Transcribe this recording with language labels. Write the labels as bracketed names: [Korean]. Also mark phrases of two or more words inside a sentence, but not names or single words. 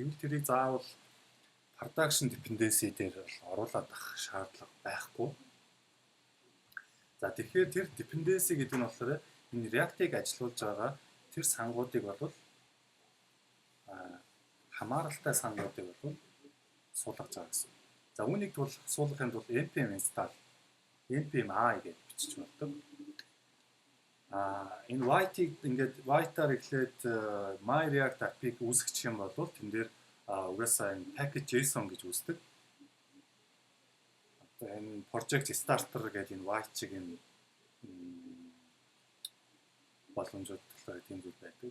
[Mongolian] Тэгвэл тэрийг заавал [English] production dependency [Mongolian] дээр оруулаад авах шаардлага байхгүй. За тэгэхээр тэр dependency гэдэг нь болохоор энэ React-ыг ажилуулж байгаа тэр сангуудыг бол хамааралтай сангуудыг бол суулгаж байгаа гэсэн. За үүнийг суулгахын тулд [English] npm install npm i [Mongolian] гэж бичиж болдог. Энэ white-ийг ингээд white-аар эхлээд [English] my React app- [Mongolian] ыг үүсгэх юм бол тэн дээр угаасаа энэ package.json гэж үүсдэг. Одоо энэ [English] project starter [Mongolian] гэдэг энэ white чиг энэ боломжууд болохоор тийм зүйл байдаг.